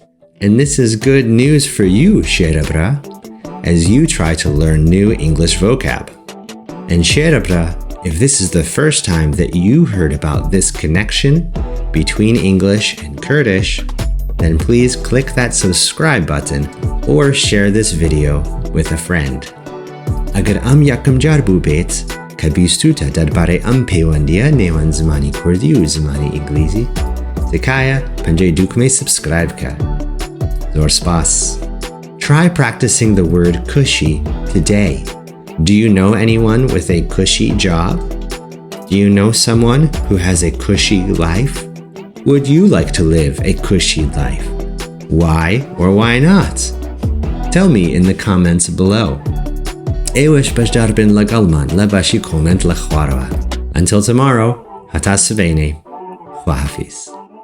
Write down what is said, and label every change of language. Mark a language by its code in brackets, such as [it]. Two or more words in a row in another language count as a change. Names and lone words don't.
[en] And this is good news for you, فێربە, as you try to learn new English vocab. And فێربە, if this is the first time that you heard about this connection between English and Kurdish, then please click that subscribe button or share this video with a friend. [ckb] Agar یەکەم جار بوو بێت کە بیستوتە دەربارەی پەیوەندیە نێوان زمانی کوردی و زمانی ئینگلیزی، تکایە پەنجەی دووکمەی subscribe کە. زۆر سپاس. [en] Try practicing the word cushy today. Do you know anyone with a cushy job? Do you know someone who has a cushy life? Would you like to live a cushy life? Why or why not? Tell me in the comments below. [ckb] ئێوەش بەشدار بن لەگەڵمان لە باشی کۆمنت لە خوارەوە. [en] Until tomorrow, [ckb] هەتا سبەینێ. خواحافیز.